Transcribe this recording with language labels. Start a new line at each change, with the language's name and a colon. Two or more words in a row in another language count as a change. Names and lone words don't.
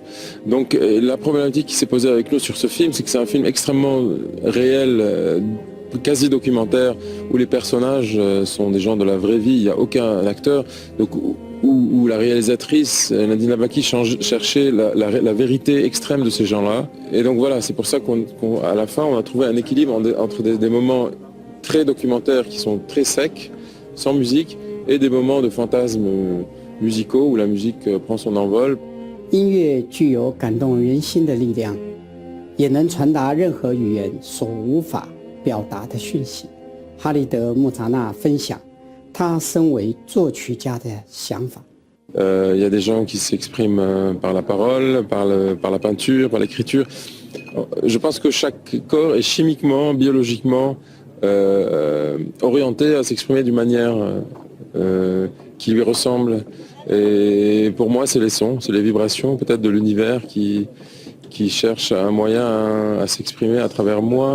French: Donc la problématique qui s'est posée avec nous sur ce film, c'est que c'est un film extrêmement réel, quasi documentaire, où les personnages sont des gens de la vraie vie, il n'y a aucun acteur, donc, où la réalisatrice Nadine Labaki cherchait la vérité extrême de ces gens-là. Et donc voilà, c'est pour ça qu'à la fin on a trouvé un équilibre entre des moments très documentaires qui sont très secs, sans musique, et des moments de fantasmes musicaux où la musique prend son envol.
Chinese: 音乐具有感动人心的力量，也能传达任何语言所无法表达的讯息。哈利德·穆扎纳分享他身为作曲家的想法。
French: Il y a des gens qui s'expriment par la parole, par la peinture, par l'écriture. Je pense que chaque corps est chimiquement, biologiquement orienté à s'exprimer d'une manière qui lui ressemble. Et pour moi, c'est les sons, c'est les vibrations peut-être de l'univers qui cherche un moyen à s'exprimer à travers moi.